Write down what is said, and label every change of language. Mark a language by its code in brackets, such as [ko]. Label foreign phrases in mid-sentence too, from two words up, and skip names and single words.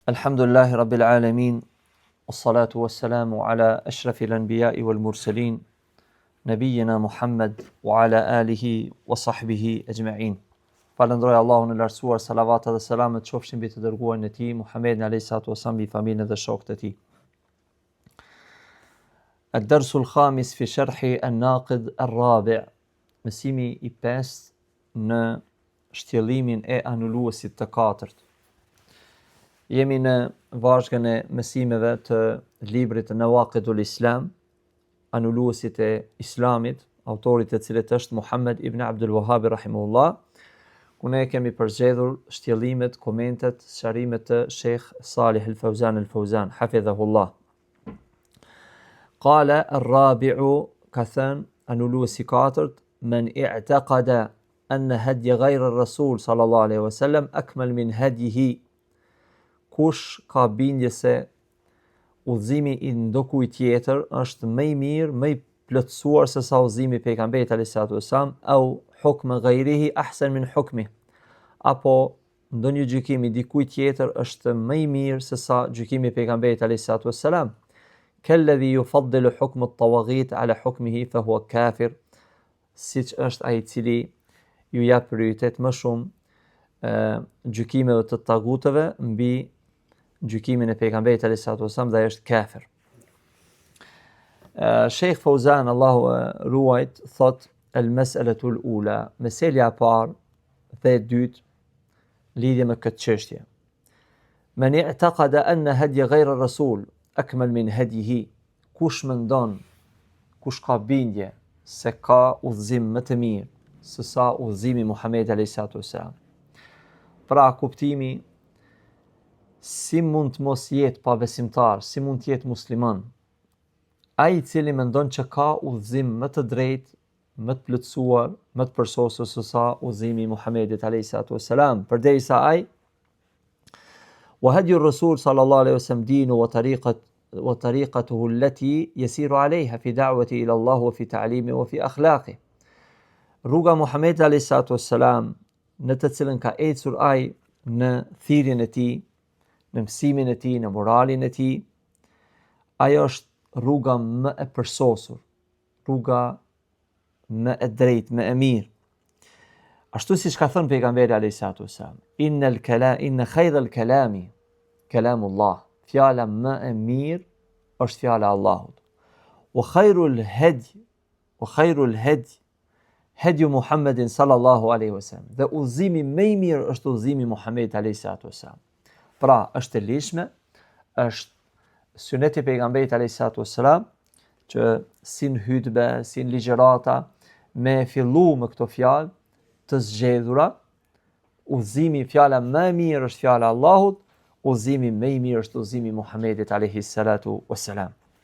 [ar] الحمد لله رب العالمين والصلاة والسلام على أشرف الأنبياء والمرسلين نبينا محمد وعلى آله وصحبه أجمعين. [sq] Falënderoj Allahun e lartësuar, salavata dhe selamet qofshin mbi të dërguarin e tij Muhammedin [ar] عليه الصلاة والسلام, [sq] mbi familjen dhe shokët e tij. [ar] الدرس الخامس في شرح الناقض الرابع', [sq] mësimi i 5 në shtjellimin e anuluesit të katërt. Jemi në vazhgën e mësimeve të librit Nawaqidul Islam, anuluesit e Islamit, autorit të cilit është Muhammed ibn Abdul Wahhab rahimahullah, ku ne kemi përzgjedhur shtjellimet, komentet, sharimet të Sheikh Salih al-Fawzan al-Fawzan, hafidhahullah. [ar] قال الرابع, [sq] ka thënë anuluesi katërt, [ar] من اعتقد أن هدي غير الرسول صلى الله عليه وسلم أكمل من هديه, [sq] kush ka bindje se udhëzimi i ndokujt tjetër është më i mirë, më i plotësuar se sa udhëzimi i pejgamberit [ar] عليه الصلاة والسلام, [sq] au [ar] حكم غيره أحسن من حكمه, [sq] apo ndonjë gjykim i dikujt tjetër është më i mirë se sa gjykimi i pejgamberit [ar] عليه الصلاة والسلام, كالذي يفضل حكم الطواغيت على حكمه فهو كافر, [sq] siç është ai i cili ju jap prioritet më shumë gjykimeve të tagutëve mbi gjykimin e pejgamberit [ar] عليه الصلاة والسلام, [sq] dhe është kafir. Sheikh Fawzan, Allahu ruajt, thot [ar] المسألة الأولى, [sq] meselja e parë dhe e dytë lidhje me këtë çështje. [ar] من اعتقد أن هدي غير الرسول أكمل من هديه, [sq] kush mendon, kush ka bindje se ka udhëzim më të mirë se sa udhëzimi Muhamedit [ar] عليه الصلاة والسلام. [sq] Pra kuptimi, si mund të mos jetë pa besimtar, si mund të jetë musliman, ai i cili mendon që ka udhëzim më të drejtë, më të plotësuar, më të përsosur se sa udhëzimi i Muhamedit [ar] عليه الصلاة والسلام, [sq] përderisa ai [ar] وهدي الرسول صلى الله عليه وسلم دينه وطريقته التي يسير عليها في الدعوة إلى الله وفي التعليم وفي الأخلاق. [sq] Rruga Muhamedit [ar] عليه الصلاة والسلام, [sq] në të cilën ka ecur ai në thirrjen e tij, në mësimin e tij, në moralin e tij, ajo është rruga më e përsosur, rruga më e drejtë, më e mirë. Ashtu siç ka thënë pejgamberi [ar] عليه الصلاة والسلام, إن خير الكلام كلام الله, [sq] fjala më e mirë është fjala e Allahut. [ar] وخير الهدي هدي محمد صلى الله عليه وسلم, [sq] dhe udhëzimi më i mirë është udhëzimi i Muhamedit [ar] عليه الصلاة والسلام. [sq] Pra, është e lishme, është suneti i pejgamberit [ar] عليه الصلاة والسلام, [sq] që si në hutbe, si në ligjërata, me fillu me këto fjalë të zgjedhura, udhëzimi, fjala më e mirë është fjala e Allahut, udhëzimi më i mirë është udhëzimi i Muhamedit [ar] عليه الصلاة والسلام.